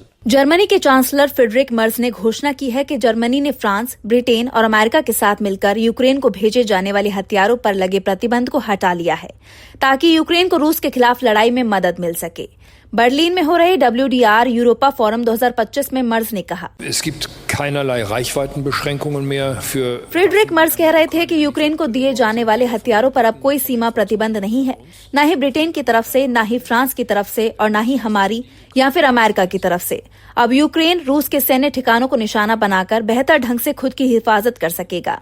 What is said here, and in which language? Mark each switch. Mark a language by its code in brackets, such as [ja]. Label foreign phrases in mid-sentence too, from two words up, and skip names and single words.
[hi] जर्मनी के चांसलर फ्रेडरिक मर्ज ने घोषणा की है कि जर्मनी ने फ्रांस, ब्रिटेन और अमेरिका के साथ मिलकर यूक्रेन को भेजे जाने वाले हथियारों पर लगे प्रतिबंध को हटा लिया है ताकि यूक्रेन को रूस के खिलाफ लड़ाई में मदद मिल सके। बर्लिन में हो रहे WDR यूरोपा फोरम 2025 में मर्ज ने कहा, [de] Es gibt keinerlei Reichweitenbeschränkungen mehr für [hi] फ्रेडरिक मर्ज कह रहे थे कि यूक्रेन को दिए जाने वाले हथियारों पर अब कोई सीमा प्रतिबंध नहीं है, न ही ब्रिटेन की तरफ से, न ही फ्रांस की तरफ से और न ही हमारी या फिर अमेरिका की तरफ से। अब यूक्रेन रूस के सैन्य ठिकानों को निशाना बनाकर बेहतर ढंग से खुद की हिफाजत कर सकेगा।